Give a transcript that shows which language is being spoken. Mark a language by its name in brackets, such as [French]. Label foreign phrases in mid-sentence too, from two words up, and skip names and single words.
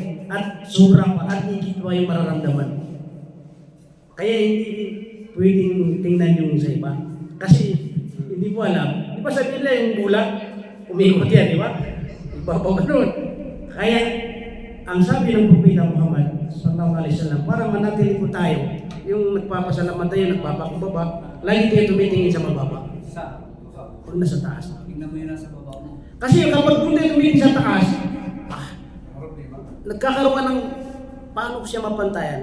[Filipino] At sobrang pa, at higit pa yung mararamdaman. Kaya hindi pwedeng tingnan yung sa iba. Kasi hindi mo alam. Di ba sabi nila yung bulak, umikot yan, di ba? Ibabaw nun. Kaya, ang sabi ng Propeta Muhammad [Arabic] صلى الله عليه وسلم, [Filipino] para manatili po tayo, yung nagpapasalamat tayo, nagpapakumbaba, lagi tayo tumitingin sa mababa. Huwag na sa taas. Tignan mo yun nasa baba mo. Kasi kapag kung tayo tumitingin sa taas, nagkakaroon ka ng paano ko siya mapantayan.